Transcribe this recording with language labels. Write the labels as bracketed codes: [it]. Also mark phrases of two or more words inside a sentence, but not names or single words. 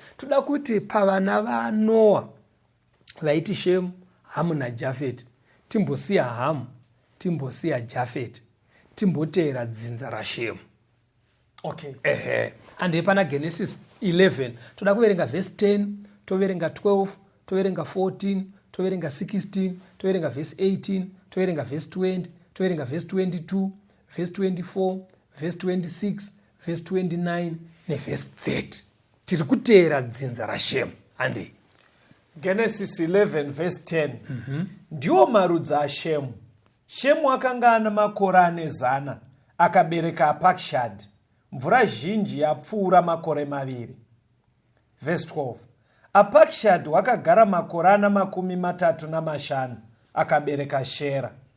[sn] Toda kuti pavana vaNoa vaiti Shemu, Hamu naJafeti, timbosiya Hamu, timbosiya Jafeti, timboteera dzinza raShemu. [en] Okay. Ehe. [sn] Handei pana Genesis eleven. Toda kuverenga verse ten, toverenga twelve, toverenga fourteen, toverenga sixteen, toverenga verse eighteen, toverenga verse twenty, toverenga verse twenty-two, verse twenty-four, verse twenty-six, verse twenty-nine neverse thirty. Tiri kuteera dzinza raShemu. Handei. Genesis eleven verse ten. Mhm. Ndiwo marudzi aShemu. Shemu akanga ana makore ane zana, akabereka Apakshad. Mvura zhinji yapfuura makore maviri. [en] Verse twelve. [sn] Apakshad wakagara makore ana makumi matatu namashanu, akabereka Shera.